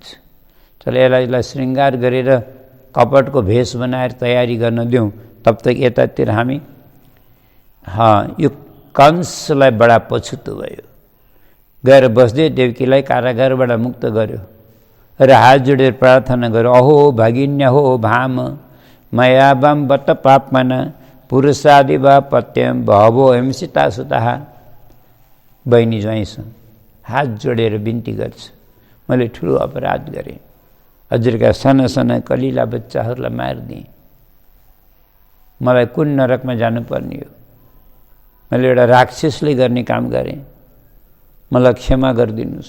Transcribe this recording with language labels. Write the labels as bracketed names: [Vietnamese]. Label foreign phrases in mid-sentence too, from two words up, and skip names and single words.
[Nepali] तर यसलाई श्रृङ्गार गरेर कपटको भेष बनाएर तयारी गर्न दिउँ, [Hindi] तब तक [Nepali] यतातिर हामी यो कंसलाई बडा पछुतो भयो। गएर बस्दै देवकीलाई कारागारबाट मुक्त गर्यो र हात जोडेर प्रार्थना गर्यो, [Sanskrit] अहो भगिन्य हो भाम मया वाम बत पापमन पुरुषादि वा पत्यम भवो हिंसिता सुता। [Nepali] बहिनी ज्वाइँसँग हात जोडेर बिन्ती गर्छ, मैले ठुलो अपराध गरेँ, हजुरका साना साना कलिला बच्चाहरूलाई मारिदिएँ, मलाई कुन नरकमा जानुपर्ने हो? मैले एउटा राक्षसले गर्ने काम गरेँ, मलाई क्षमा गरिदिनुहोस्।